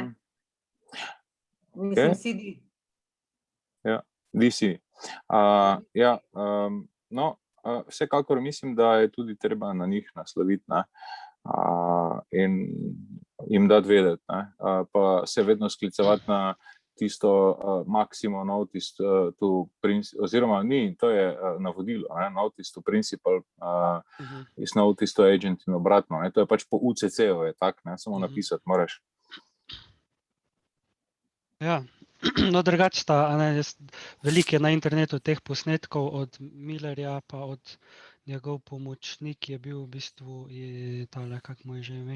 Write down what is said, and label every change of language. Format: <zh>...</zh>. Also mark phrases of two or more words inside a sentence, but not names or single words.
<sl>Mislim, CD. Ja, DC. No, vsekakor mislim, da je tudi treba na njih nasloviti, in jim dati vedeti, pa se vedno sklicevati na tisto maximo</sl> <en>notice to principle,</en> <sl>oziroma ni, to je navodilo,</sl> <en>notice to principle is notice to agent</en> <sl>in obratno, to je pač po UCC-u je tak, samo napisati moraš. Ja, no drugače sta, veliko je na internetu teh posnetkov od Millerja, pa od njegov pomočnik je bil v bistvu tale, kak mu je že ime.</sl>